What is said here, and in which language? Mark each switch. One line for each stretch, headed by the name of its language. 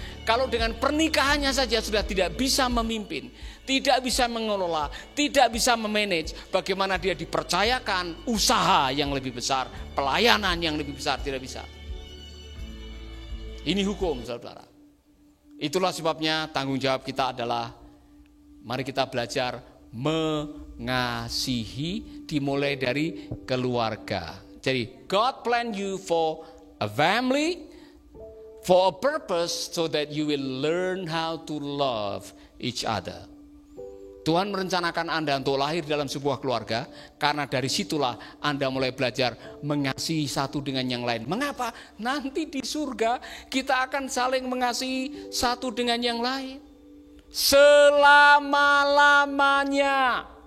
Indonesian: Kalau dengan pernikahannya saja sudah tidak bisa memimpin, tidak bisa mengelola, tidak bisa memanage, bagaimana dia dipercayakan usaha yang lebih besar, pelayanan yang lebih besar? Tidak bisa. Ini hukum, saudara. Itulah sebabnya tanggung jawab kita adalah, mari kita belajar mengasihi dimulai dari keluarga. Jadi
English: God planned you for a family, for a purpose, so that you will learn how to love each other.
Indonesian: Tuhan merencanakan Anda untuk lahir dalam sebuah keluarga, karena dari situlah Anda mulai belajar mengasihi satu dengan yang lain. Mengapa? Nanti di surga kita akan saling mengasihi satu dengan yang lain selama-lamanya.